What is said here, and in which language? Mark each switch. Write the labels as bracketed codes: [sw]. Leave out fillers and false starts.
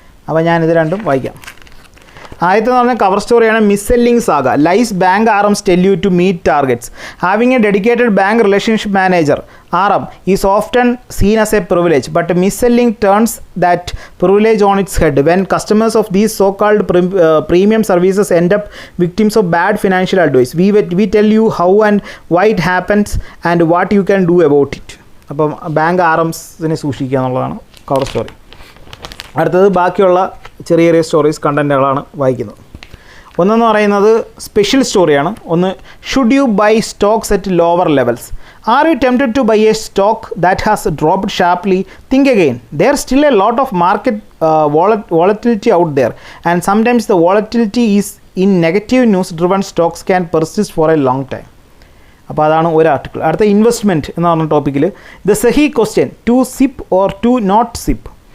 [ml] അപ്പോൾ ഞാനിത് രണ്ടും വായിക്കാം. ആദ്യത്തെ എന്ന് പറഞ്ഞാൽ കവർ സ്റ്റോറിയാണ് miss selling saga. [en] Lies bank RMs tell you to meet targets. Having a dedicated bank relationship manager RM is often seen as a privilege, but mis-selling turns that privilege on its head when customers of these so-called premium services end up victims of bad financial advice. We tell you how and why it happens and what you can do about it. [ml] അപ്പം bank ആർഎംസിനെ സൂക്ഷിക്കുക എന്നുള്ളതാണ് cover story. അടുത്തത് ബാക്കിയുള്ള ചെറിയ ചെറിയ stories കണ്ടൻറ്റുകളാണ് വായിക്കുന്നത്. ഒന്നെന്ന് പറയുന്നത് സ്പെഷ്യൽ സ്റ്റോറിയാണ്. ഒന്ന്, [en] Should you buy stocks at lower levels. Are you tempted to buy a stock that has dropped sharply? Think again. There's still a lot of market volatility out there, and sometimes the volatility is in negative news driven stocks can persist for a long time. [ml] അപ്പോൾ അതാണ് ഒരു article. അടുത്ത investment എന്ന് പറഞ്ഞ ടോപ്പിക്കിൽ the സഹി question, [en] To SIP or to not SIP.